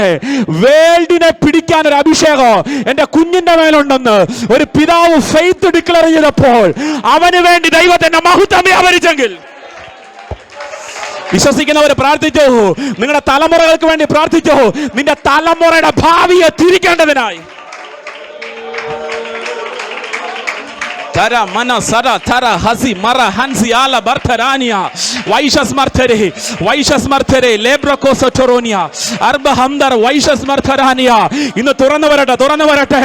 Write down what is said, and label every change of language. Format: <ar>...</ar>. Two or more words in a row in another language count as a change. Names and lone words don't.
<ml>വേൾഡിനെ പിടിക്കാൻ ഒരു അഭിഷേകം എൻ്റെ കുഞ്ഞിന്റെ മേലുണ്ടെന്ന് ഒരു പിതാവ്</ml> <en>faith declare</en> <ml>ചെയ്തപ്പോൾ അവന് വേണ്ടി ദൈവത്തിന്റെ മഹത്വം വ്യാപരിച്ചെങ്കിൽ വിശ്വസിക്കുന്നവർ പ്രാർത്ഥിച്ചോ. നിങ്ങളുടെ തലമുറകൾക്ക് വേണ്ടി പ്രാർത്ഥിച്ചോ. നിന്റെ തലമുറയുടെ ഭാവിയെ തിരിക്കേണ്ടതിനായി. Tara mana sara tara hasi mara hansi ala bartarania Vaishas martere lebrako sotoronia arba hamdar Vaishas martarania. ഇന്ന് തുറന്നു വരട്ടെ.</ml>